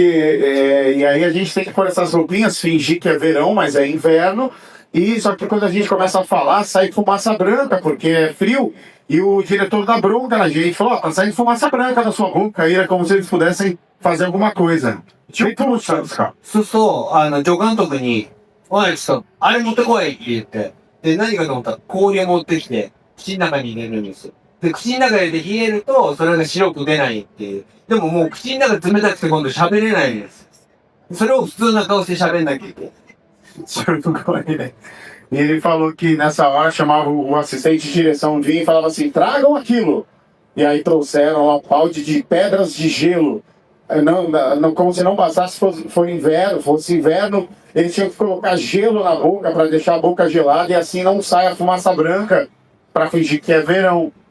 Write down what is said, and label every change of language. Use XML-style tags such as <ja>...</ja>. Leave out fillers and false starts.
<pt>E aí a gente tem que pôr essas roupinhas, fingir que é verão, mas é inverno. E só que quando a gente começa a falar, sai fumaça branca, porque é frio. E o diretor dá bronca na gente, falou: ó, tá saindo fumaça branca da sua boca. Aí era como se eles pudessem fazer alguma coisa. Tipo no Santos, cara.</pt> <ja>そうそう、助監督に、おい、ちょっと、あれ持ってこいって言って。で、何かと思ったら氷を持ってきて、口の中に入れるんですよ。で、口の中で冷えると、それが白く出ないっていう。でももう口の中冷たくて今度喋れないんです。それを普通な顔して喋んなきゃいけない。</ja> <pt>E ele falou que nessa hora chamava o assistente de direção vinha e falava assim: tragam aquilo. E aí trouxeram um balde de pedras de gelo. Como se não bastasse fosse inverno, eles tinham que colocar gelo na boca para deixar a boca gelada e assim não sai a fumaça branca para fingir que é verão.</pt>